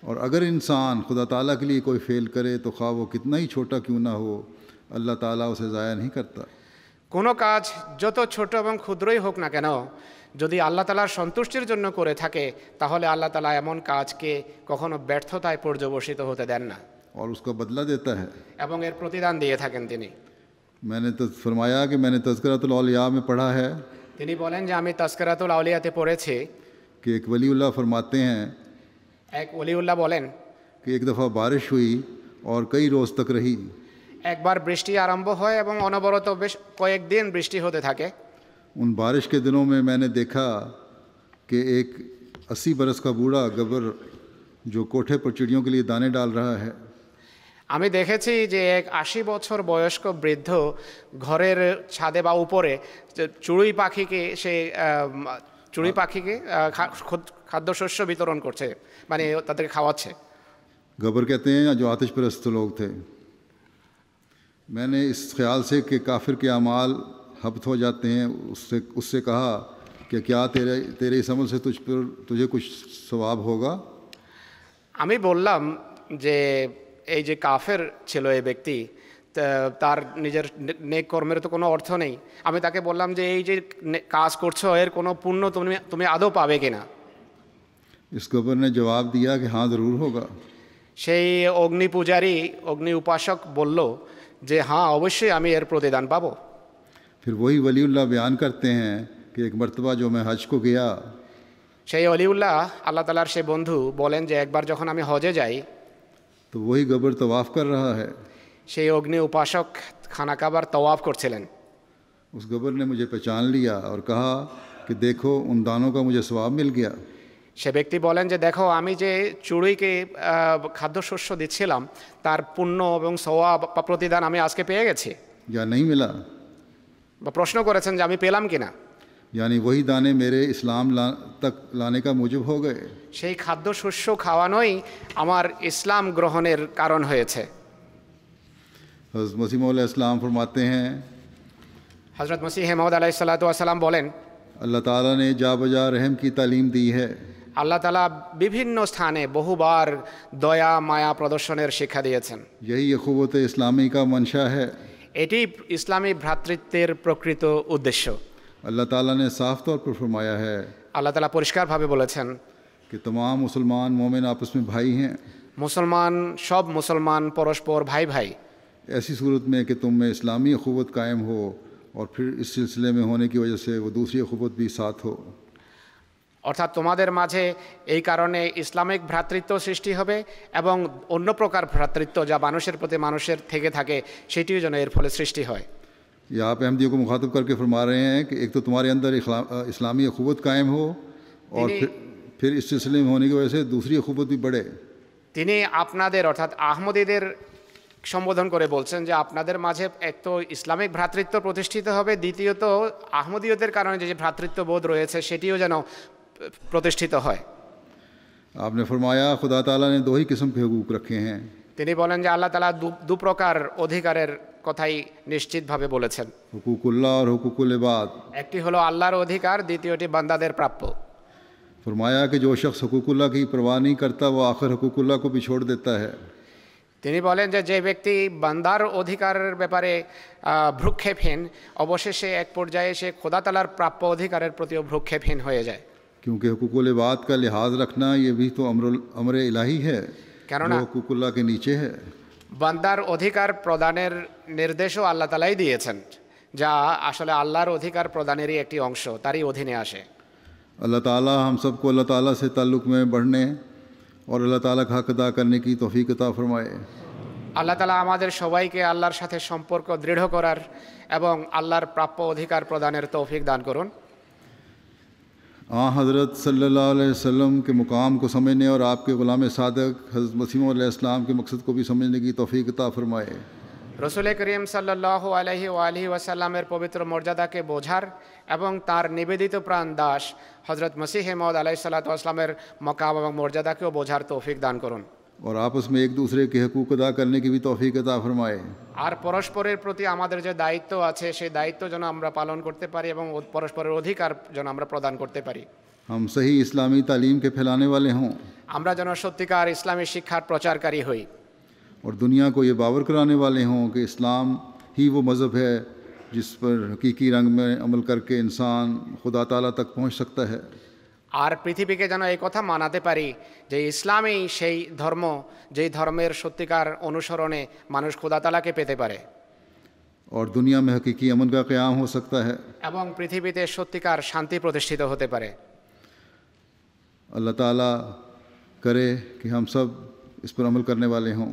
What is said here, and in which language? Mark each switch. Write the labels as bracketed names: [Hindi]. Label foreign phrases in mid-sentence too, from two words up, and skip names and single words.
[Urdu] اور اگر انسان خدا تعالیٰ کے لیے کوئی فعل کرے تو خواہ وہ کتنا ہی چھوٹا کیوں نہ ہو اللہ تعالیٰ اسے ضائع نہیں کرتا۔ [Bangla] কোনো কাজ যত ছোট এবং ক্ষুদ্রই হোক না কেন যদি আল্লাহ তাআলার সন্তুষ্টির জন্য করে থাকে তাহলে আল্লাহ তাআলা এমন কাজকে কখনো ব্যর্থতায় পর্যবসিত হতে দেন না [Urdu] اور اس کا بدلہ دیتا ہے۔ [Bangla] এবং এর প্রতিদান দিয়ে থাকেন তিনি। [Urdu] میں نے فرمایا کہ میں نے تذکرۃ الاولیاء میں پڑھا ہے [Bangla] তিনি বলেন যে আমি তাজকিরাতুল আউলিয়াতে পড়েছি [Urdu] کہ ایک ولی اللہ فرماتے ہیں [Bangla] এক ওলিউল্লাহ বলেন [Urdu] کہ ایک دفعہ بارش ہوئی اور کئی روز تک رہی۔ [Bangla] একবার বৃষ্টি আরম্ভ হয় এবং অনবরত বেশ কয়েকদিন বৃষ্টি হতে থাকে। [Urdu] ان بارش کے دنوں میں نے دیکھا کہ ایک 80 برس کا بوڑھا گبر جو کوٹھے پر چڑیوں کے لیے دانے ڈال رہا ہے، [Bangla] আমি দেখেছি যে এক 80 বছর বয়স্ক বৃদ্ধ ঘরের ছাদে বা উপরে চড়ুই পাখিকে খাদ্যশস্য বিতরণ করছে, মানে তাদেরকে খাওয়াচ্ছে। [Urdu] گبر کہتے ہیں جو آتش پرست لوگ تھے۔ میں نے اس خیال سے کہ کافر کے اعمال حبط ہو جاتے ہیں اس سے کہا کہ کیا تیرے اس عمل سے تجھے کچھ ثواب ہوگا؟ [Bangla] আমি বললাম যে এই যে কাফের ছিল এই ব্যক্তি, তার নিজের নেক কর্মের তো কোনো অর্থ নেই। আমি তাকে বললাম যে এই যে কাজ করছো এর কোনো পুণ্য তুমি আদৌ পাবে কিনা। [Urdu] اس گبر نے جواب دیا کہ ہاں ضرور ہوگا۔ [Bangla] সেই অগ্নি পূজারী অগ্নি উপাসক বলল যে হ্যাঁ অবশ্যই আমি এর প্রতিদান পাবো। [Urdu] پھر وہی ولی اللہ بیان کرتے ہیں کہ ایک مرتبہ جو میں حج کو گیا [Bangla] সেই অলিউল্লাহ আল্লাহ তাআলার সেই বন্ধু বলেন যে একবার যখন আমি হজে যাই [Urdu] تو وہی گبر طواف کر رہا ہے۔ [Bangla] সেই অগ্নি উপাসক খানা কাবার তওয়াফ করছিলেন। [Urdu] اس گبر نے مجھے پہچان لیا اور کہا کہ دیکھو ان دانوں کا مجھے ثواب مل گیا۔ [Bangla] সে ব্যক্তি বলেন যে দেখো আমি যে চড়ুইকে খাদ্যশস্য দিচ্ছিলাম তার পুণ্য এবং সওয়াব বা প্রতিদান আমি আজকে পেয়ে গেছি। [Urdu] یا نہیں ملا؟ [Bangla] বা প্রশ্ন করেছেন যে আমি পেলাম কিনা। [Urdu] یعنی وہی دانے میرے اسلام تک لانے کا موجب ہو گئے۔ [Bangla] সেই খাদ্যশস্য খাওয়ানোই আমার ইসলাম গ্রহণের কারণ হয়েছে। [Urdu] حضرت مسیح موعود [Arabic] علیہ السلام [Urdu] فرماتے ہیں [Bangla] হযরত মসিহ মাউদ [Arabic] عليه الصلاة والسلام [Bangla] বলেন [Urdu] اللہ تعالیٰ نے جا بجا رحم کی تعلیم دی ہے۔ [Bangla] আল্লাহ তাআলা বিভিন্ন স্থানে বহুবার দয়া মায়া প্রদর্শনের শিক্ষা দিয়েছেন। [Urdu] یہی اخوت اسلامی کا منشا ہے۔ [Bangla] এটি ইসলামী ভ্রাতৃত্বের প্রকৃত উদ্দেশ্য। [Urdu] اللہ تعالیٰ نے صاف طور پر فرمایا ہے [Bangla] আল্লাহ তাআলা পরিষ্কারভাবে বলেছেন [Urdu] کہ تمام مسلمان مومن آپس میں بھائی ہیں، [Bangla] সব মুসলমান পরস্পর ভাই ভাই। [Urdu] ایسی صورت میں کہ تم میں اسلامی اخوت قائم ہو اور پھر اس سلسلے میں ہونے کی وجہ سے وہ دوسری اخوت بھی ساتھ ہو۔ [Bangla] অর্থাৎ তোমাদের মাঝে এই কারণে ইসলামিক ভ্রাতৃত্ব সৃষ্টি হবে এবং অন্য প্রকার ভ্রাতৃত্ব যা মানুষের প্রতি মানুষের থেকে থাকে সেটিও যেন এর ফলে সৃষ্টি হয়। [Urdu] یہ آپ احمدیوں کو مخاطب کر کے فرما رہے ہیں کہ ایک تو تمہارے اندر اسلامی اخوت قائم ہو اور پھر اس سلسلے میں ہونے کی وجہ سے دوسری اخوت بھی بڑھے۔ [Bangla] তিনি আপনাদের অর্থাৎ আহমদীদের সম্বোধন করে বলছেন যে আপনাদের মাঝে এক তো ইসলামিক ভ্রাতৃত্ব প্রতিষ্ঠিত হবে, দ্বিতীয়ত আহমদীয়দের কারণে যে ভ্রাতৃত্ববোধ রয়েছে সেটিও যেন প্রতিষ্ঠিত হয়। [Urdu] آپ نے فرمایا خدا تعالیٰ نے دو ہی قسم کے حقوق رکھے ہیں۔ [Bangla] তিনি বলেন যে আল্লাহ তাআলা দু প্রকার অধিকারের কথাই নিশ্চিতভাবে বলেছেন। [Urdu] حقوق اللہ اور حقوق العباد۔ [Bangla] একটি হলো আল্লাহর অধিকার, দ্বিতীয়টি বান্দাদের প্রাপ্য। [Urdu] فرمایا کہ جو شخص حقوق اللہ کی پرواہ نہیں کرتا وہ آخر حقوق اللہ کو بھی چھوڑ دیتا ہے۔ [Bangla] তিনি বলেন যে যে ব্যক্তি বান্দার অধিকারের ব্যাপারে ভ্রুক্ষেপহীন অবশেষে এক পর্যায়ে সে খোদা তাআলার প্রাপ্য অধিকারের প্রতিও ভ্রুক্ষেপহীন হয়ে যায়। [Urdu] کیونکہ حقوق العباد کا لحاظ رکھنا یہ بھی تو امر الہی ہے [Bangla] কেননা [Urdu] جو حقوق اللہ کے نیچے ہے۔ [Bangla] বান্দার অধিকার প্রদানের নির্দেশও আল্লাহ তাআলাই দিয়েছেন, যা আসলে আল্লাহর অধিকার প্রদানেরই একটি অংশ, তারই অধীনে আসে। [Urdu] اللہ تعالیٰ ہم سب کو اللہ تعالیٰ سے تعلق میں بڑھنے اور اللہ تعالیٰ کا حق ادا کرنے کی توفیق عطا فرمائے۔ [Bangla] আল্লাহ তাআলা আমাদের সবাইকে আল্লাহর সাথে সম্পর্ক দৃঢ় করার এবং আল্লাহর প্রাপ্য অধিকার প্রদানের তৌফিক দান করুন। [Urdu] حضرت [Arabic] صلی اللہ علیہ وسلم [Urdu] کے مقام کو سمجھنے اور آپ کے غلام صادق حضرت مسیح موعود [Arabic] علیہ السلام [Urdu] کے مقصد کو بھی سمجھنے کی توفیق عطا فرمائے۔ [Bangla] রসুল করিম [Arabic] صلى الله عليه وآله وسلم [Bangla] পবিত্র মর্যাদাকে বোঝার এবং তার নিবেদিত প্রাণ দাস হযরত মসিহ মাউদ [Arabic] عليه الصلاة والسلام [Bangla] মকাম এবং মর্যাদাকেও বোঝার তৌফিক দান করুন। [Urdu] اور آپس میں ایک دوسرے کے حقوق ادا کرنے کی بھی توفیق عطا فرمائے۔ [Bangla] আর পরস্পরের প্রতি আমাদের যে দায়িত্ব আছে সেই দায়িত্ব যেন আমরা পালন করতে পারি এবং পরস্পরের অধিকার যেন আমরা প্রদান করতে পারি। [Urdu] ہم صحیح اسلامی تعلیم کے پھیلانے والے ہوں [Bangla] আমরা যেন সত্যিকার ইসলামী শিক্ষার প্রচারকারী হই [Urdu] اور دنیا کو یہ باور کرانے والے ہوں کہ اسلام ہی وہ مذہب ہے جس پر حقیقی رنگ میں عمل کر کے انسان خدا تعالیٰ تک پہنچ سکتا ہے. [Bangla] আর পৃথিবীকে যেন এই কথা মানাতে পারি যে ইসলামই সেই ধর্ম যেই ধর্মের সত্যিকার অনুসরণে মানুষ খোদা তাআলাকে পেতে পারে [Urdu] اور دنیا میں حقیقی امن کا قیام ہو سکتا ہے. [Bangla] এবং পৃথিবীতে সত্যিকার শান্তি প্রতিষ্ঠিত হতে পারে। [Urdu] اللہ تعالیٰ کرے کہ ہم سب اس پر عمل کرنے والے ہوں.